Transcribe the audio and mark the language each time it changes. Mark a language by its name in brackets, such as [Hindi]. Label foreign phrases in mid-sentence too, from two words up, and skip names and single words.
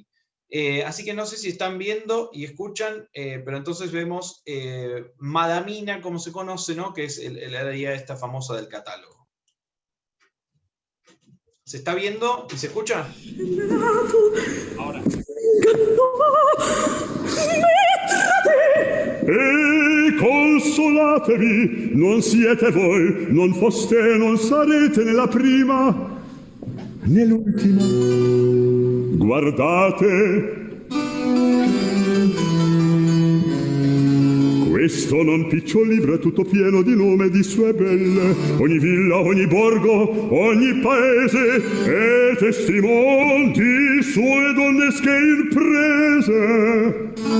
[Spanish] Así que no sé si están viendo y escuchan, pero entonces vemos Madamina, como se conoce, ¿no? Que es la área esta famosa del catálogo. ¿Se está viendo y se escucha? Ahora. [Italian] E consolatevi, non siete voi, non foste, non sarete nella prima, nell'ultima. Guardate, questo non picciol libro è tutto pieno di nome di sue belle, ogni villa, ogni borgo, ogni paese è testimon di sue donnesche imprese.